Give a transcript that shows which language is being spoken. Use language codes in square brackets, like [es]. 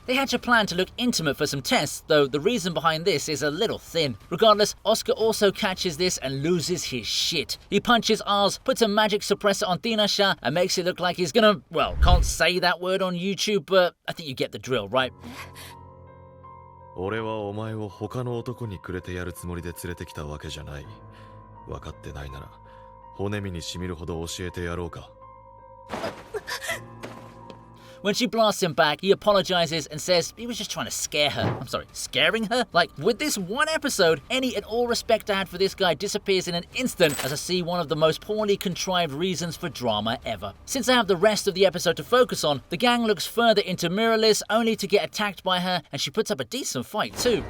[en] They hatch a plan to look intimate for some tests, though the reason behind this is a little thin. Regardless, Oscar also catches this and loses his shit. He punches Ars, puts a magic suppressor on Dinashar, and makes it look like he's gonna, well, can't say that word on YouTube, but I think you get the drill, right? [ja] 俺はお前を他の男にくれてやるつもりで連れてきたわけじゃない。分かってないなら骨身に染みるほど教えてやろうか。 [en] When she blasts him back, he apologizes and says he was just trying to scare her. I'm sorry, scaring her? Like, with this one episode, any and all respect I had for this guy disappears in an instant as I see one of the most poorly contrived reasons for drama ever. Since I have the rest of the episode to focus on, the gang looks further into Mirrorless only to get attacked by her, and she puts up a decent fight too.